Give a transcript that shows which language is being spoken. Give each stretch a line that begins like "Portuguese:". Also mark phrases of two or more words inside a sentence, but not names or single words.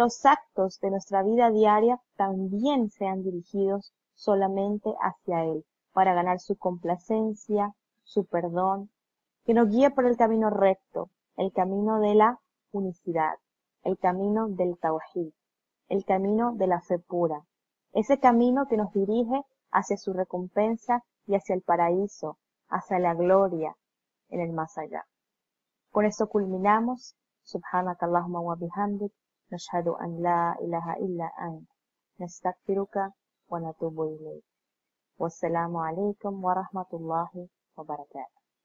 Spanish: los actos de nuestra vida diaria también sean dirigidos solamente hacia Él, para ganar su complacencia, su perdón, que nos guíe por el camino recto, el camino de la unicidad, el camino del Tawhid, el camino de la fe pura, ese camino que nos dirige hacia su recompensa y hacia el paraíso, hacia la gloria en el más allá. Con esto culminamos.
Arabic: سبحانك اللهم وبحمدك نشهد أن لا إله إلا أنت نستغفرك ونتوب إليك. والسلام عليكم ورحمة الله وبركاته.